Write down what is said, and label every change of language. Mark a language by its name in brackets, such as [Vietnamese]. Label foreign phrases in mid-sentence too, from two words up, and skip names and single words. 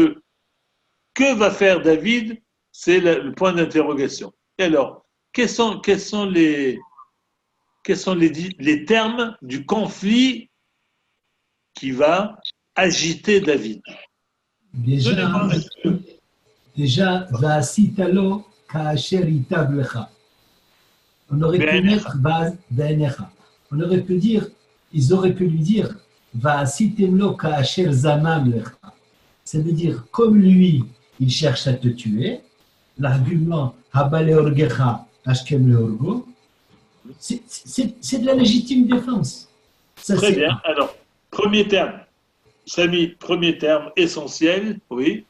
[French] » Que va faire David? C'est le point d'interrogation. Et alors, quels sont les termes du conflit qui va agiter David? Déjà, [Hebrew] ועשית לו כאשר ייטב לך. [French] On aurait pu mettre Ba'enecha. On aurait pu dire, ils auraient pu lui dire [Hebrew] ועשיתם לו כאשר זמם לך. [French] Ça veut dire, comme lui, il cherche à te tuer, l'argument [Hebrew] הבא להרגך השכם להרגו, [French] c'est de la légitime défense. Ça, très bien. Alors, premier terme. Samy, premier terme essentiel, oui.